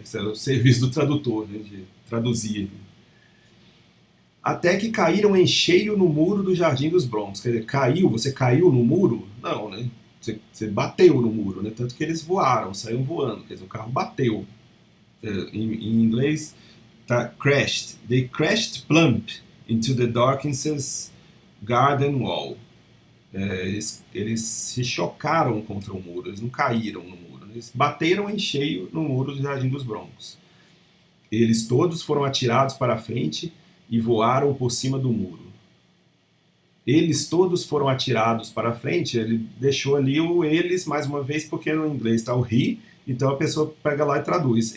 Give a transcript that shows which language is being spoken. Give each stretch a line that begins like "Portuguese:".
Portuguese: Que era o serviço do tradutor, né? De traduzir. Até que caíram em cheio no muro do Jardim dos Broncos. Quer dizer, você caiu no muro? Não, né? Você bateu no muro, né? Tanto que eles voaram, saíram voando. Quer dizer, o carro bateu. Em inglês, tá crashed.
English: They crashed plump into the Dawkins's garden wall.
Portuguese: Eles se chocaram contra o muro, eles não caíram no muro. Né? Eles bateram em cheio no muro do Jardim dos Broncos. Eles todos foram atirados para a frente e voaram por cima do muro. Eles todos foram atirados para a frente, ele deixou ali o eles, mais uma vez, porque no inglês está o he, então a pessoa pega lá e traduz.